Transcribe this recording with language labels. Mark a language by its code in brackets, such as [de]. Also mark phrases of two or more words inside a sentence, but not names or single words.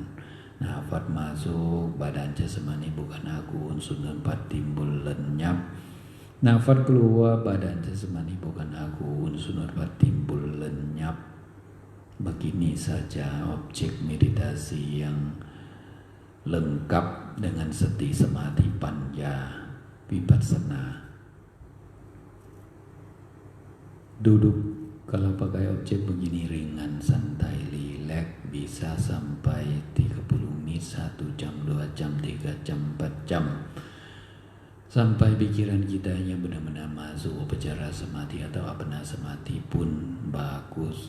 [id] Nafas masuk, badan jasmani bukan aku, unsur tempat timbul lenyap. Nafas keluar, badan jasmani bukan aku, unsur tempat timbul lenyap. Begini saja objek meditasi yang lengkap dengan [pi] sati samadhi panya vipassana. [id] Duduk kalau pakai objek begini ringan, santai, rileks, bisa sampai 30 menit, 1 jam, 2 jam, 3 jam, 4 jam. Sampai pikiran kita yang benar-benar masuk [pi] upacara samadhi [id] atau [pi] apana samadhi [id] pun bagus.